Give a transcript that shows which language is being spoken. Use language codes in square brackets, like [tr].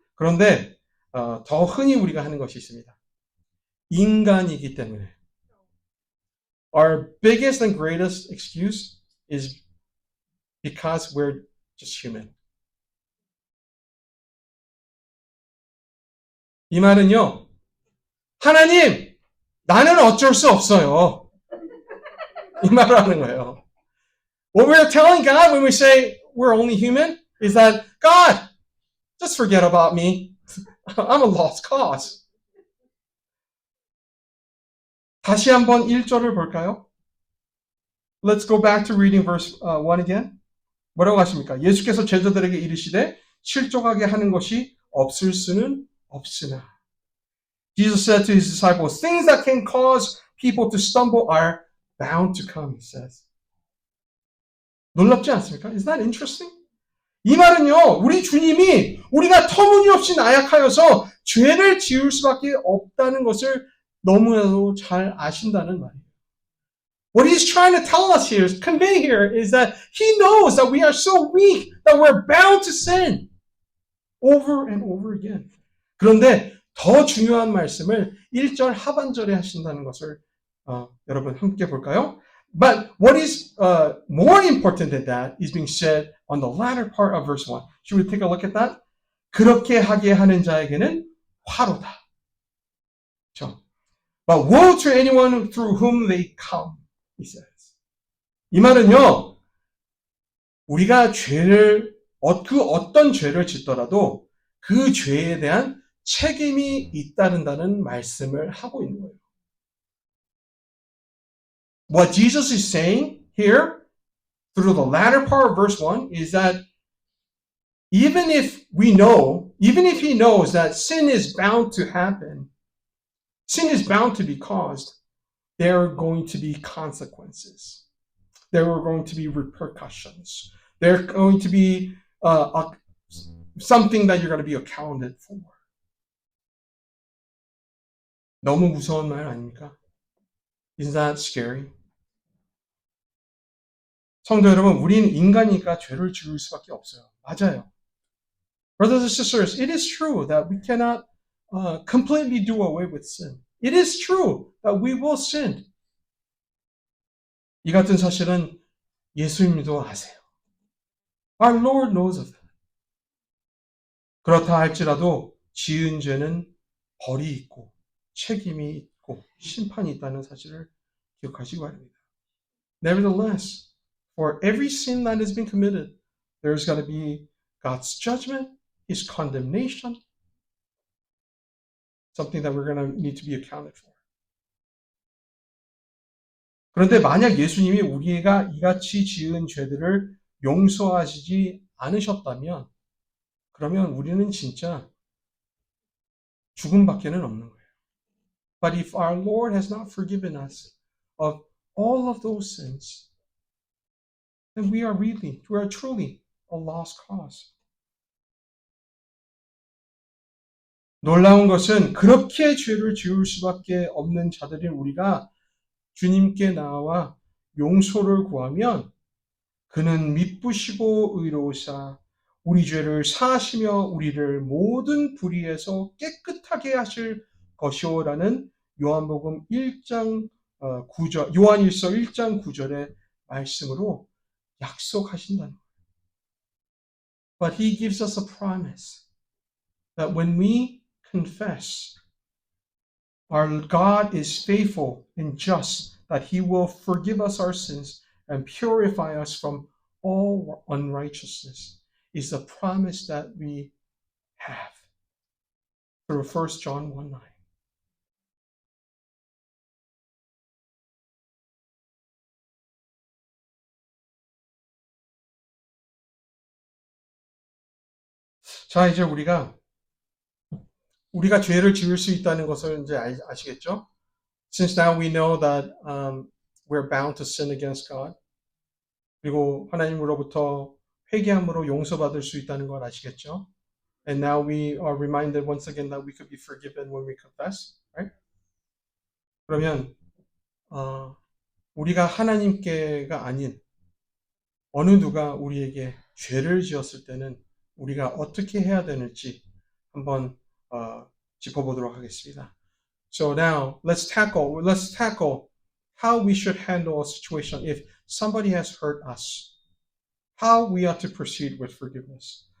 [ko] 그런데 더 흔히 우리가 하는 것이 있습니다. 인간이기 때문에. [en] Our biggest and greatest excuse is because we're just human. [ko] 이 말은요, 하나님, 나는 어쩔 수 없어요. 이 말을 하는 거예요. [en] What we're telling God when we say we're only human is that, God, just forget about me. I'm a lost cause. [ko] 다시 한번 1절을 볼까요? [en] Let's go back to reading verse 1 again. [ko] 뭐라고 하십니까? 예수께서 제자들에게 이르시되 실족하게 하는 것이 없을 수는 없으나. [en] Jesus said to his disciples, things that can cause people to stumble are bound to come, he says. [ko] 놀랍지 않습니까? [en] Isn't that interesting? [ko] 이 말은요, 우리 주님이 우리가 터무니없이 나약하여서 죄를 지을 수밖에 없다는 것을 너무나도 잘 아신다는 말이에요. [en] What he's trying to tell us here, convey here, is that he knows that we are so weak that we're bound to sin over and over again. [ko] 그런데 더 중요한 말씀을 1절 하반절에 하신다는 것을 여러분 함께 볼까요? [en] But what is more important than that is being said on the latter part of verse 1. Should we take a look at that? [ko] 그렇게 하게 하는 자에게는 화로다. 그렇죠? [en] But woe to anyone through whom they come, he says. [ko] 이 말은요, 우리가 그 어떤 죄를 짓더라도 그 죄에 대한 책임이 잇따른다는 말씀을 하고 있는 거예요. [en] What Jesus is saying here, through the latter part of verse 1, is that even if he knows that sin is bound to happen, sin is bound to be caused, there are going to be consequences. There are going to be repercussions. There are going to be something that you're going to be accounted for. [ko] 너무 무서운 말 아닙니까? [en] Isn't that scary? [ko] 성도 여러분, 우리는 인간이니까 죄를 지을 수밖에 없어요. 맞아요. [en] Brothers and sisters, it is true that we cannot completely do away with sin. It is true that we will sin. [ko] 이 같은 사실은 예수님도 아세요. [en] Our Lord knows of that. [ko] 그렇다 할지라도 지은 죄는 벌이 있고 책임이 있고 심판이 있다는 사실을 기억하시기 바랍니다. [en] Nevertheless, for every sin that has been committed, there's got to be God's judgment, His condemnation, something that we're going to need to be accounted for. [ko] 그런데 만약 예수님이 우리가 이같이 지은 죄들을 용서하시지 않으셨다면, 그러면 우리는 진짜 죽음밖에는 없는 거예요. [en] But if our Lord has not forgiven us of all of those sins, then we are truly a lost cause. [ko] 놀라운 것은 그렇게 죄를 지을 수밖에 없는 자들인 우리가 주님께 나와 용서를 구하면 그는 미쁘시고 의로우사 우리 죄를 사하시며 우리를 모든 불의에서 깨끗하게 하실 것이오라는 요한복음 1장 9절, 요한일서 1장 9절의 말씀으로 약속하신다는 거예요. [en] But he gives us a promise that when we confess, our God is faithful and just, that He will forgive us our sins and purify us from all unrighteousness, is the promise that we have through 1 John 1:9. [ko] 자, 이제 우리가 죄를 지을 수 있다는 것을 이제 아시겠죠? [en] Since now we know that we're bound to sin against God. [ko] 그리고 하나님으로부터 회개함으로 용서받을 수 있다는 걸 아시겠죠? [en] And now we are reminded once again that we could be forgiven when we confess, right? [ko] 그러면 우리가 하나님께가 아닌 어느 누가 우리에게 죄를 지었을 때는 우리가 어떻게 해야 되는지 한번 짚어보도록 하겠습니다. [en] So now let's tackle how we should handle a situation if somebody has hurt us. How we ought to proceed with forgiveness.